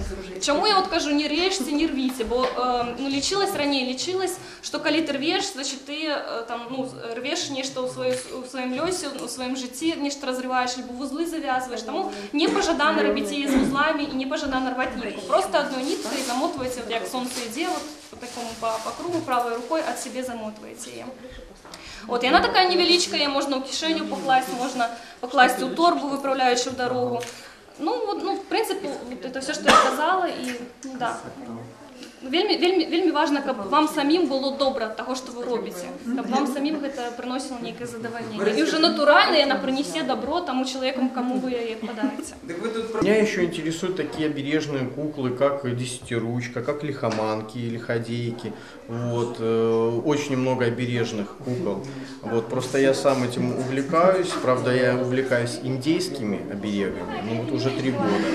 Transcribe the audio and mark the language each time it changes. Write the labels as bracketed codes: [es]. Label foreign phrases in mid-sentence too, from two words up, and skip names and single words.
[be] Чаму я от кажу, не рэжце, не рвіце, бо раней лічылась, што калі ты рвеш, значит ты рвеш нешта ў сваім лёсе, у сваім жыцці, нешта разрываеш, альбо вузлы завязваеш. Таму непажадана рабіць яе з вузламі і непажадана рваць нітку. Просто адной ніткай замотваеце, як сонца ідзе, по кругу правой рукой ад сябе замотваеце яе. Вот, яна такая невялічка, яе можна ў кішэню пакласць, можна пакласці ў торбу, выпраўляючы ў дарогу. В прынцыпе, это все, што я сказала, і да. Вельмі важна, каб вам самім было добра ад таго, што вы робіце, каб вам самім гэта прыносіла нейкае задавальненне. І ўжо натуральна яна прынесе добро тому чалавеку, каму вы яе падаеце. [ru] Меня еще интересуют такие обережные куклы, как Десятиручка, как лихоманки, лиходейки. Вот, очень много обережных кукол. Вот, просто я сам этим увлекаюсь. Правда, я увлекаюсь индейскими оберегами, вот уже 3 года.